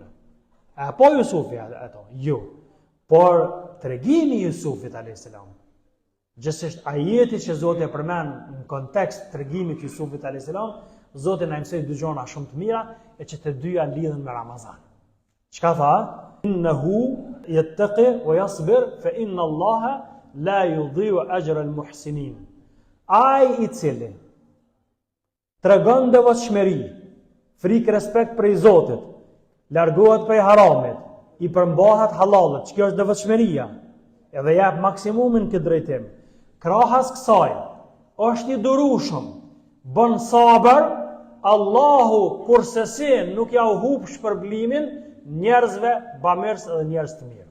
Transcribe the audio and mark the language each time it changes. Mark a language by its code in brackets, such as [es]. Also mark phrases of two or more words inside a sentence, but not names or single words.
[sq] E po Jusufi ato? Jo. Por tregimi Jusufit [ar] عليه السلام, [sq] gjithsesi ajeti që Zoti e përmend në kontekst tregimit të Jusufit [ar] عليه السلام, [sq] Zoti na mësoi dy gjëra shumë të mira e që të dyja lidhen me Ramazan. Çka tha? [ar] إنه يتق ويصبر فإن الله لا يضيع أجر المحسنين. [sq] Ai i cili tregon devotshmëri, frikë respekt për Zotit, largohet prej haramit, i përmbahet halalit, që kjo është devotshmëria, edhe jep maksimumin këtë drejtim. Krahas kësaj, është i durueshëm, bën sabër, Allahu kurse si nuk ja u hub shpërblimin njerëzve bamirës edhe njerëz të mirë.